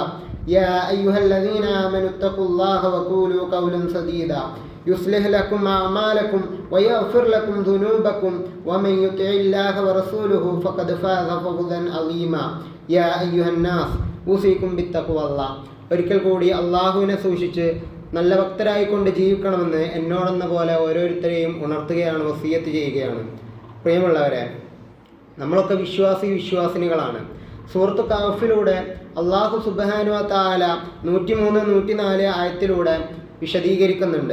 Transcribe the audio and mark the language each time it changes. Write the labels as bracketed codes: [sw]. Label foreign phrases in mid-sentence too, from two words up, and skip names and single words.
[ar] يا أيها الذين آمنوا اتقوا الله وقولوا قولا سديدا يصلح لكم أعمالكم ويغفر لكم ذنوبكم ومن يطع الله ورسوله فقد فاز فوزا عظيما. يا أيها الناس أوصيكم بالتقوى الله. [ml] ഒരിക്കൽ കൂടി അള്ളാഹുവിനെ സൂക്ഷിച്ച് നല്ല ഭക്തരായിക്കൊണ്ട് ജീവിക്കണമെന്ന് എന്നോടെന്ന പോലെ ഓരോരുത്തരെയും ഉണർത്തുകയാണ്, വസിയത്ത് ചെയ്യുകയാണ്. പ്രിയമുള്ളവരെ, നമ്മളൊക്കെ വിശ്വാസിനികളാണ്. സൂറത്ത് കഹ്ഫിലൂടെ [ar] الله سبحانه وتعالى [ml] 103, 104 ആയത്തിലൂടെ വിശദീകരിക്കുന്നുണ്ട്.